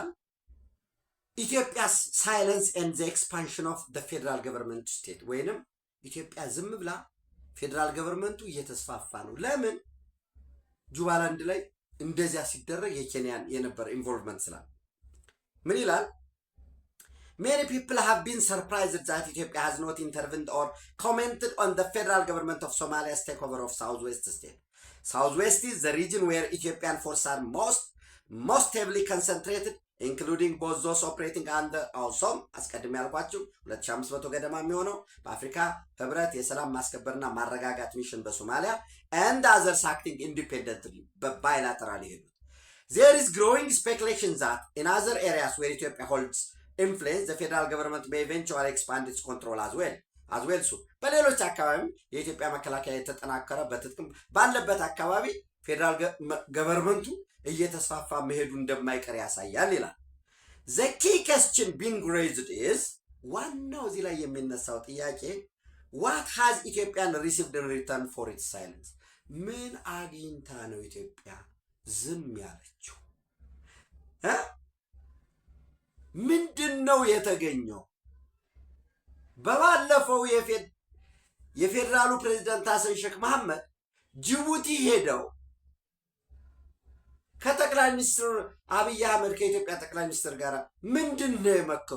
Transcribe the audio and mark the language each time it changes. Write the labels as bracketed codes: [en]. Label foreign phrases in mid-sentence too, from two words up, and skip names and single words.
[en] Ethiopia's silence and the expansion of the federal government state፣ [am] ወይንም ኢትዮጵያ ዝም ብላ ፌደራል ገቨርንመንቱ እየተስፋፋ ነው። ለምን ጁባላንድ ላይ እንደዚያ ሲደረግ የኬንያን የነበረ ኢንቮልቭመንት ስላለ ምን ይላል? [en] Many people have been surprised that Ethiopia has not intervened or commented on the federal government of Somalia's takeover of Southwest state. Southwest is the region where Ethiopian forces are most heavily concentrated, including both those operating under AUSOM, [am] አስቀድሜ ያልኳችሁ 2500 ገደማ የሚሆነው በአፍሪካ ህብረት የሰላም ማስከበርና ማረጋጋት ሚሽን በሶማሊያ [en] and others acting independently [am] በባይላተራል ይሄዱት። [en] There is growing speculation that in other areas where Ethiopia holds influence, the federal government may eventually expand its control as well. [am] በሌሎች አካባቢ የኢትዮጵያ መከላከያ የተጠናከረ በትጥቅም ባለበት አካባቢ ፌደራል ገቨርንመንቱ እየተስፋፋ መሄዱ እንደማይቀር ያሳያል ይላል። [en] The key question being raised is, [am] ዋናው እዚህ ላይ የሚነሳው ጥያቄ [en] what has Ethiopian received in return for its silence? [am] ምን አግኝታ ነው ኢትዮጵያ ዝም ያለችው? ምንድን ነው የተገኘው? በባለፈው የፌደራሉ ፕሬዝዳንት ሐሰን ሼክ መሐመድ ጅቡቲ ሄደው ከጠቅላይ ሚኒስትር አብይ አህመድ ከኢትዮጵያ ጠቅላይ ሚኒስትር ጋር ምንድን ነው የመከሩ?